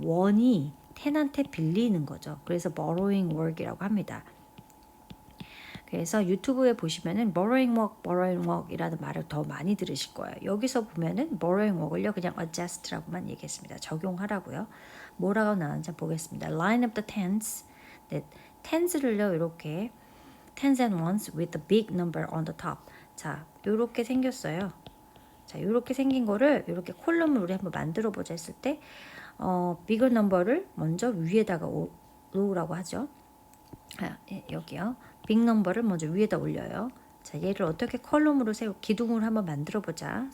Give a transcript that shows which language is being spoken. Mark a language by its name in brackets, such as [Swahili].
[Korean] 원이 텐한테 빌리는 거죠. 그래서 borrowing work이라고 합니다. 그래서 유튜브에 보시면은 borrowing work 이라는 말을 더 많이 들으실 거예요. 여기서 보면은 borrowing work을요 그냥 adjust라고만 얘기했습니다. 적용하라고요. 뭐라고 나왔는지 보겠습니다. [English] Line up the tens. 네, [Korean] tens를요 이렇게 [English] tens and ones with the big number on the top. [Korean] 자, 이렇게 생겼어요. 자, 이렇게 생긴 거를 이렇게 콜럼을 우리 한번 만들어 보자 했을 때 bigger number를 먼저 위에다가 놓으라고 하죠. 여기요. 빅 넘버를 먼저 위에다 올려요. 자, 얘를 어떻게 컬럼으로 기둥으로 한번 만들어 보자.